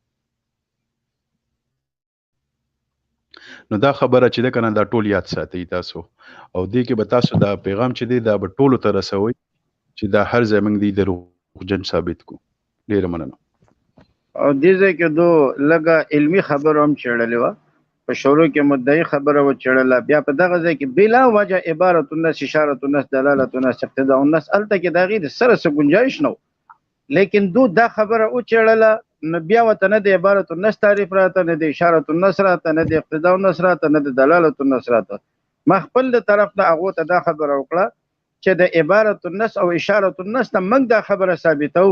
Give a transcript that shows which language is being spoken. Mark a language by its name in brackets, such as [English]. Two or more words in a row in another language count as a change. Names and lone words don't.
[Pashto] نو دا خبره چې ده که نه دا ټول یاد ساتئ تاسو، او دې کې به تاسو دا پیغام چې دی دا به ټولو ته رسوئ چې دا هر ځای موږ دی دروغجن ثابت کو. ډېره مننه. او دې ځای کې دو لږه علمي خبره هم چېړلې وه، په شروع کې مدعي خبره وچېړله، بیا په دغه ځای کې بلا وجه [Arabic] عبارت النس، اشارت النس، دلالت النس، اقتضاء النس، [Pashto] هلته کې د هغې د سره څه ګنجایش نه و، لیکن دو دا خبره وچېړله نو بیا ورته نه د [Arabic] عبارت النس [Pashto] تعریف راته، نه د [Arabic] اشارت النس [Pashto] راته، نه د [Arabic] اقتضاء النس [Pashto] راته، نه د [Arabic] دلالت النس [Pashto] راته. ما خپل د طرف نه هغو ته دا خبره وکړه چې د [Arabic] عبارت النس [Pashto] او [Arabic] اشارت النس [Pashto] نه موږ دا خبره ثابتوو.